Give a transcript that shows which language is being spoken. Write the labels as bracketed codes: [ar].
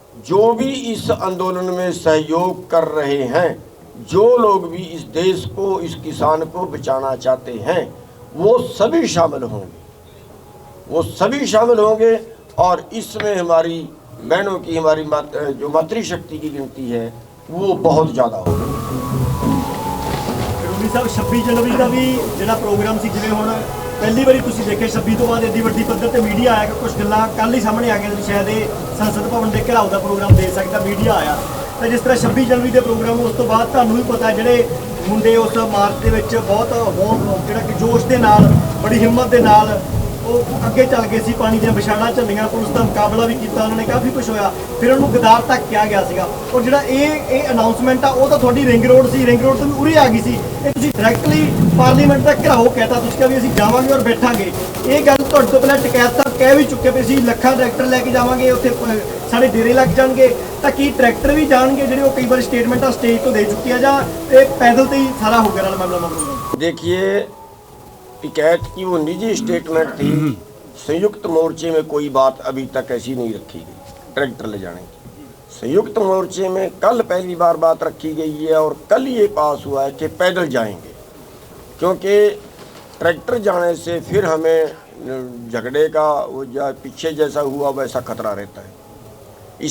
[hi] जो भी इस आंदोलन में सहयोग कर रहे हैं, जो लोग भी इस देश को, इस किसान को बचाना चाहते हैं, वो सभी शामिल होंगे और इसमें हमारी बहनों की, हमारी जो मातृशक्ति की गिनती है वो बहुत ज़्यादा होगी। [pa] ਸਾਹਿਬ 26 ਜਨਵਰੀ ਦਾ ਵੀ ਜਿਹੜਾ ਪ੍ਰੋਗਰਾਮ ਸੀ, ਜਿਵੇਂ ਹੁਣ ਪਹਿਲੀ ਵਾਰੀ ਤੁਸੀਂ ਦੇਖਿਆ 26 ਤੋਂ ਬਾਅਦ ਐਡੀ ਵੱਡੀ ਪੱਧਰ ਤੇ ਮੀਡੀਆ ਆਇਆ ਕਿ ਕੁਝ ਗੱਲਾਂ ਕੱਲ੍ਹ ਹੀ ਸਾਹਮਣੇ ਆ ਗਈਆਂ, ਸ਼ਾਇਦ ਇਹ ਸੰਸਦ ਭਵਨ ਦੇ ਘਿਰਾਓ ਦਾ ਪ੍ਰੋਗਰਾਮ ਦੇ ਸਕਦਾ, ਮੀਡੀਆ ਆਇਆ। ਤਾਂ ਜਿਸ ਤਰ੍ਹਾਂ 26 ਜਨਵਰੀ ਦੇ ਪ੍ਰੋਗਰਾਮ ਉਸ ਤੋਂ ਬਾਅਦ ਤੁਹਾਨੂੰ ਵੀ ਪਤਾ ਜਿਹੜੇ ਮੁੰਡੇ ਉਸ ਮਾਰਚ ਦੇ ਵਿੱਚ ਬਹੁਤ ਜਿਹੜਾ ਕਿ ਜੋਸ਼ ਦੇ ਨਾਲ, ਬੜੀ ਹਿੰਮਤ ਦੇ ਨਾਲ ਉਹ ਅੱਗੇ ਚੱਲ ਗਏ ਸੀ, ਪਾਣੀ ਦੀਆਂ ਵਿਛਾੜਾਂ ਝੱਲੀਆਂ, ਪੁਲਿਸ ਦਾ ਮੁਕਾਬਲਾ ਵੀ ਕੀਤਾ ਉਹਨਾਂ ਨੇ, ਕਾਫੀ ਕੁਝ ਹੋਇਆ, ਫਿਰ ਉਹਨੂੰ ਗਦਾਰ ਤੱਕ ਕਿਹਾ ਗਿਆ ਸੀਗਾ। ਔਰ ਜਿਹੜਾ ਇਹ ਅਨਾਉਂਸਮੈਂਟ ਆ ਉਹ ਤਾਂ ਤੁਹਾਡੀ ਰਿੰਗ ਰੋਡ ਸੀ, ਰਿੰਗ ਰੋਡ ਤੋਂ ਵੀ ਉਰੇ ਆ ਗਈ ਸੀ, ਇਹ ਤੁਸੀਂ ਡਾਇਰੈਕਟਲੀ ਪਾਰਲੀਮੈਂਟ ਦਾ ਘਿਰਾਓ ਕਹਿਤਾ, ਤੁਸੀਂ ਕਿਹਾ ਵੀ ਅਸੀਂ ਜਾਵਾਂਗੇ ਔਰ ਬੈਠਾਂਗੇ। ਇਹ ਗੱਲ ਤੁਹਾਡੇ ਤੋਂ ਪਹਿਲਾਂ ਟਕੈਤ ਸਾਹਿਬ ਕਹਿ ਵੀ ਚੁੱਕੇ ਪਏ ਸੀ, ਲੱਖਾਂ ਟਰੈਕਟਰ ਲੈ ਕੇ ਜਾਵਾਂਗੇ, ਉੱਥੇ ਸਾਡੇ ਡੇਰੇ ਲੱਗ ਜਾਣਗੇ। ਤਾਂ ਕੀ ਟਰੈਕਟਰ ਵੀ ਜਾਣਗੇ ਜਿਹੜੇ ਉਹ ਕਈ ਵਾਰ ਸਟੇਟਮੈਂਟਾਂ ਸਟੇਜ ਤੋਂ ਦੇ ਚੁੱਕੀ ਆ, ਜਾਂ ਇਹ ਪੈਦਲ ਤੇ ਹੀ ਸਾਰਾ ਹੋ ਗਿਆ ਨਾਲ ਮਾਮਲਾ? [hi] देखिए, टिकैत की वो निजी स्टेटमेंट थी, संयुक्त मोर्चे में कोई बात अभी तक ऐसी नहीं रखी गई ट्रैक्टर ले जाने की। संयुक्त मोर्चे में कल पहली बार बात रखी गई है और कल ये पास हुआ है कि पैदल जाएंगे, क्योंकि ट्रैक्टर जाने से फिर हमें झगड़े का वो पीछे जैसा हुआ वैसा खतरा रहता है।